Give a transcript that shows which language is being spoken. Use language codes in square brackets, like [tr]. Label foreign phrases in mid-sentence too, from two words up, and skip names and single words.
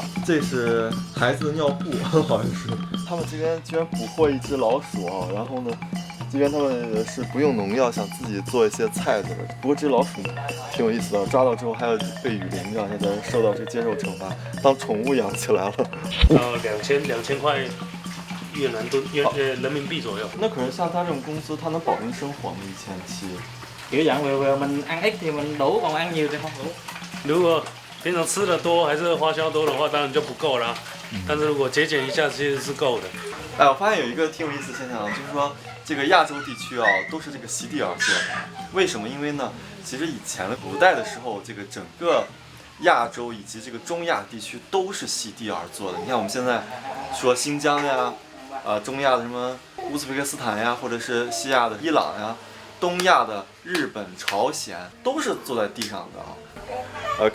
[zh] 这是孩子的尿布，好像是。他们这边居然捕获一只老鼠啊，然后呢，这边他们是不用农药，想自己做一些菜的。不过这老鼠挺有意思的，抓到之后还要被雨淋着，现在受到这个接受惩罚，当宠物养起来了。 2000块越南盾人民币左右。那可是像他这种公司，他能保证生活吗？1700。 [vi] kiểu dạng vừa mình ăn ít thì mình đủ, còn ăn nhiều thì không đủ. [zh] 如果平常吃的多还是花销多的话，当然就不够啦。但是如果节俭一下，其实是够的。哎，我发现有一个挺有意思的现象，就是说这个亚洲地区啊，都是这个席地而坐。为什么？因为呢，其实以前的古代的时候，这个整个亚洲以及这个中亚地区都是席地而坐的。你看我们现在说新疆呀，中亚的什么乌兹别克斯坦呀，或者是西亚的伊朗呀，东亚的日本、朝鲜，都是坐在地上的啊。